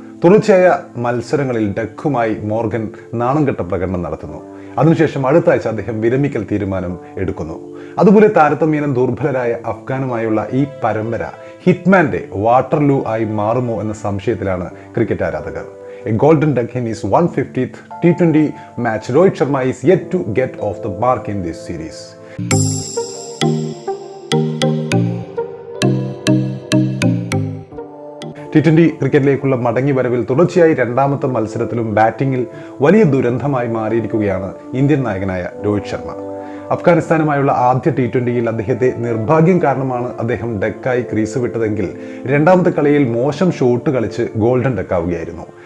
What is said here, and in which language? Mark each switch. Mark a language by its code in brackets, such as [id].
[ml] തുടർച്ചയായ മത്സരങ്ങളിൽ ഡക്കുമായി മോർഗൻ നാണംകെട്ട പ്രകടനം നടത്തുന്നു. അതിനുശേഷം അടുത്ത ആഴ്ച അദ്ദേഹം വിരമിക്കൽ തീരുമാനം എടുക്കുന്നു. അതുപോലെ താരതമ്യേന ദുർബലരായ അഫ്ഗാനുമായുള്ള ഈ പരമ്പര ഹിറ്റ്മാന്റെ വാട്ടർലൂ ആയി മാറുമോ എന്ന സംശയത്തിലാണ് ക്രിക്കറ്റ് ആരാധകർ. [en] A golden duck in his 150th T20 match, Rohit Sharma is yet to get off the mark in this series. [ml] T20 ക്രിക്കറ്റിലേക്കുള്ള മടങ്ങി വരവിൽ തുടർച്ചയായി രണ്ടാമത്തെ മത്സരത്തിലും ബാറ്റിംഗിൽ വലിയ ദുരന്തമായി മാറിയിരിക്കുകയാണ് ഇന്ത്യൻ നായകനായ രോഹിത് ശർമ്മ. അഫ്ഗാനിസ്ഥാനുമായുള്ള ആദ്യ T20യിൽ അദ്ദേഹത്തെ നിർഭാഗ്യം കാരണമാണ് അദ്ദേഹം ഡക്കായി ക്രീസ് വിട്ടതെങ്കിൽ രണ്ടാമത്തെ കളിയിൽ മോശം ഷോട്ട് കളിച്ച് ഗോൾഡൻ ഡക്കാവുകയായിരുന്നു.